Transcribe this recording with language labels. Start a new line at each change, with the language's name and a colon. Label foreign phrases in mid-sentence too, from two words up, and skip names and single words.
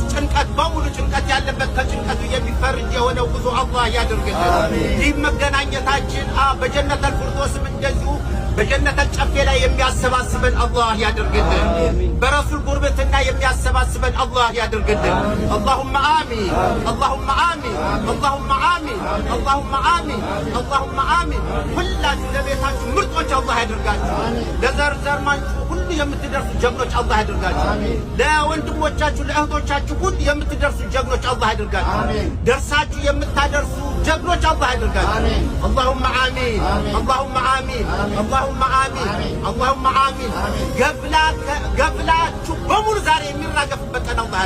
Amharic: ጭንቀት በሙሉ ጭንቀት ያለበት ከጭንቀቱ የሚፈርጅ የሆነው ጉዞ አላህ ያድርግልን። ይህ መገናኘታችን በጀነተል ፊርደውስም እንደዚሁ በጀነተል ጨፌ ላይ የሚያሰባስበን አላህ ያድርግልን። በረሱል ጉርብትና የሚያሰባስበን አላህ ያድርግልን።
Arabic: اللهم آمين اللهم آمين اللهم آمين اللهم آمين اللهم آمين
Amharic: ሁላችሁ ለቤታችሁ ምርጦች አላህ ያድርጋችሁ። ለዘር ማንቹ ሁሉ የምትደርሱ ጀግኖች አላህ ያድርጋችሁ። ለወንድሞቻችሁ ለእህቶቻችሁ ሁሉ የምትደርሱ ጀግኖች አላህ ያድርጋችሁ። ደርሳችሁ የምታደርሱ ጀግኖች አላህ ያድርጋችሁ።
Arabic: اللهم آمين اللهم آمين اللهم آمين اللهم آمين
Amharic: ገፍላችሁ በሙሉ ዛሬ የሚራገፍበት ቀን አላህ